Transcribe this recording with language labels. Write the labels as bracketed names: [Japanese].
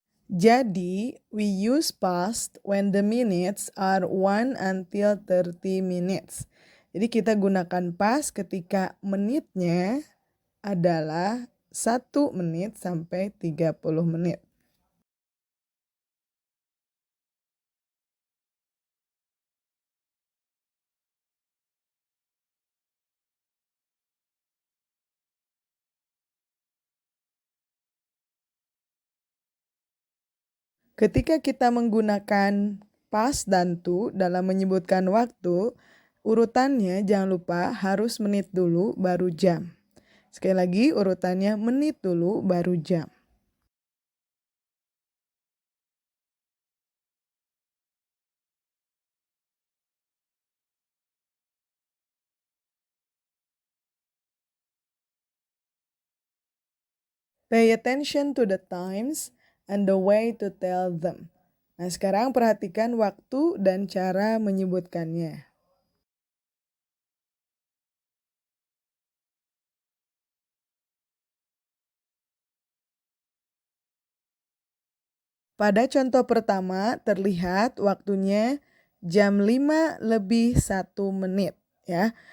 [Indonesian] Jadi, [English] we use past when the minutes are 1 until 30 minutes. [Indonesian] Jadi kita gunakan past ketika menitnya adalah 1 menit sampai 30 menit. Ketika kita menggunakan past dan to dalam menyebutkan waktu, urutannya jangan lupa harus menit dulu baru jam. Sekali lagi urutannya menit dulu baru jam. [English] Pay attention to the times and the way to tell them. [Indonesian] Nah, sekarang perhatikan waktu dan cara menyebutkannya. Pada contoh pertama terlihat waktunya jam 5 lebih 1 menit ya.